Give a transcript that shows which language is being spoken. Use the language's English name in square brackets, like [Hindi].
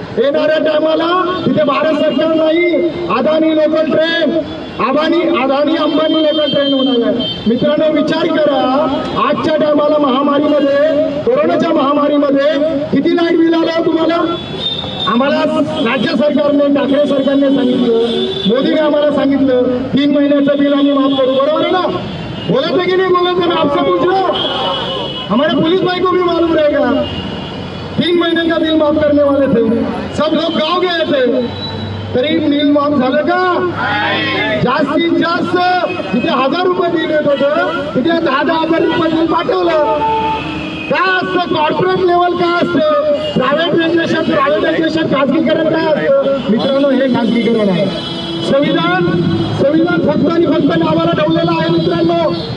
[Marathi] येणाऱ्या टायमाला तिथे भारत सरकार नाही, Adani local train, Adani Ambani local train होणार आहे. मित्रांनो, विचार करा, आजच्या टायमाला महामारीमध्ये, कोरोनाच्या महामारीमध्ये किती लाईट बिल आलं तुम्हाला? आम्हाला राज्य सरकारने, ठाकरे सरकारने सांगितलं, मोदीने आम्हाला सांगितलं 3 महिन्याचं बिल आम्ही माफ करू. [Hindi] बरोबर है ना? बोलत है की नहीं बोलत है? मैं आपसे पूछ रहा हूँ, हमारे पुलिस भाई को भी मालूम रहेगा. 3 महीने का बिल माफ करने वाले थे, सब लोग गाँव गए थे, [Marathi] तरी बिल माफ झालं का? जास्तीत जास्त तिथे 1000 रुपये बिल येत होतं, तिथे 10,000 रुपये बिल पाठवलं. काय असतं कॉर्पोरेट लेवल, काय असतं प्रायव्हेटायझेशन, खाजगीकरण काय असतं मित्रांनो? हे खाजगीकरण आहे. संविधान फक्त आणि फक्त नावाला ठेवलेलं आहे मित्रांनो.